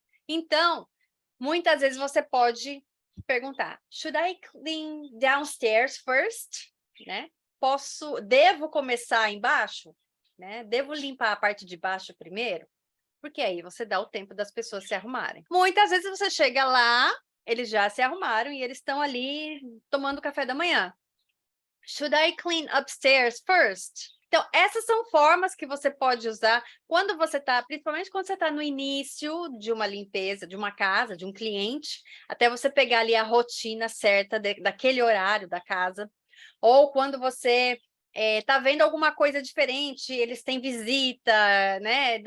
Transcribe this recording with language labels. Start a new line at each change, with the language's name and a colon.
Portuguese: Então, muitas vezes você pode perguntar,
English: should I clean downstairs first?
Portuguese: Né? Devo começar embaixo? Né? Devo limpar a parte de baixo primeiro? Porque aí você dá o tempo das pessoas se arrumarem. Muitas vezes você chega lá, eles já se arrumaram e eles estão ali tomando café da manhã.
English: Should I clean upstairs first?
Portuguese: Então, essas são formas que você pode usar quando você está, principalmente quando você está no início de uma limpeza, de uma casa, de um cliente, até você pegar ali a rotina certa daquele horário da casa, ou quando você está vendo alguma coisa diferente, eles têm visita, né?